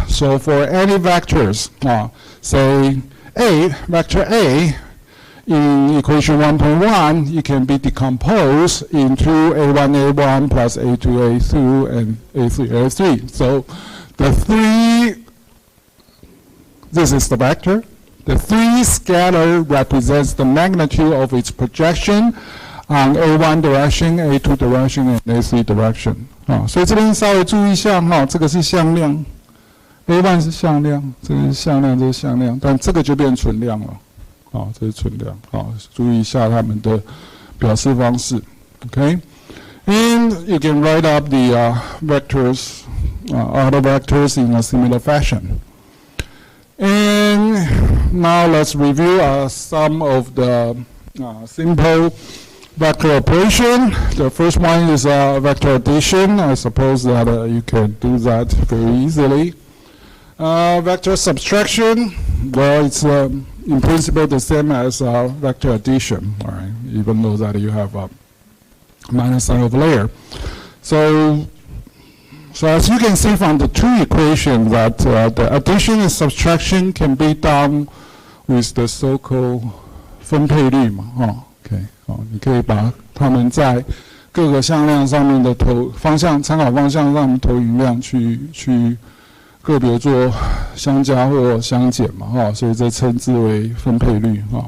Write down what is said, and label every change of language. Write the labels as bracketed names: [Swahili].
[English] So for any vectors, say A, vector A, in equation 1.1, it can be decomposed into A1, A1 plus A2, A2, and A3, A3. So the 3 this is the vector. The 3 scalar represents the magnitude of its projection on A1 direction, A2 direction, and A3 direction. [Chinese] 所以这边稍微注意一下这个是向量 ，A1 是向量，这个是向量，这是向量，但这个就变存量了。这是存量。注意一下它们的表示方式。 [English] Okay? And you can write up the vectors, other vectors in a similar fashion. And now let's review some of the simple vector operation. The first one is vector addition. I suppose that you can do that very easily. Vector subtraction, well, it's in principle the same as vector addition, all right, even though that you have a minus sign over layer. So as you can see from the two equations that the addition and subtraction can be done with the so-called [Chinese] 分配率嘛，OK， 你可以把它们在各个向量上面的参考方向上面投影量去个别做相加或相减嘛，所以这称之为分配率